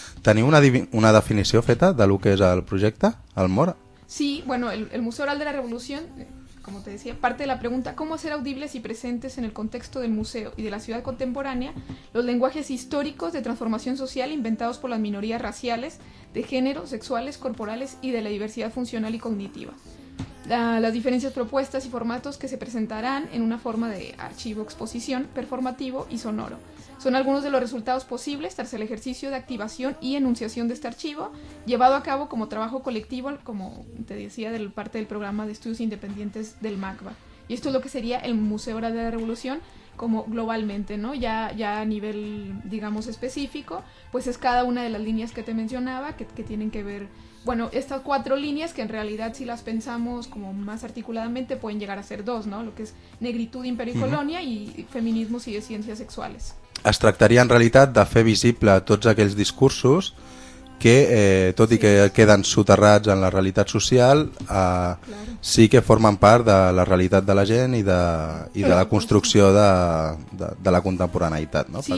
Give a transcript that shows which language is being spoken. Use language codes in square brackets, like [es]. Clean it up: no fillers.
[ca] Teniu una definició feta de lo que és el projecte, el MOR? [es] Sí, bueno, el Museu Oral de la Revolució, como te decía, parte de la pregunta, ¿cómo hacer audibles y presentes en el contexto del museo y de la ciudad contemporánea los lenguajes históricos de transformación social inventados por las minorías raciales, de género, sexuales, corporales y de la diversidad funcional y cognitiva? Las diferencias propuestas y formatos que se presentarán en una forma de archivo, exposición, performativo y sonoro. Son algunos de los resultados posibles tras el ejercicio de activación y enunciación de este archivo, llevado a cabo como trabajo colectivo, como te decía, de parte del programa de estudios independientes del MACBA. Y esto es lo que sería el Museo Oral de la Revolución, como globalmente, ¿no? Ya a nivel, digamos, específico, pues es cada una de las líneas que te mencionaba que tienen que ver, bueno, estas cuatro líneas que en realidad si las pensamos como más articuladamente pueden llegar a ser dos, ¿no? Lo que es negritud, imperio y colonia y feminismos [ca] i ciències sexuals. Es tractaria en realitat de fer visible tots aquells discursos que, tot i que queden soterrats en la realitat social, sí que formen part de la realitat de la gent i de la construcció de la contemporaneïtat, no?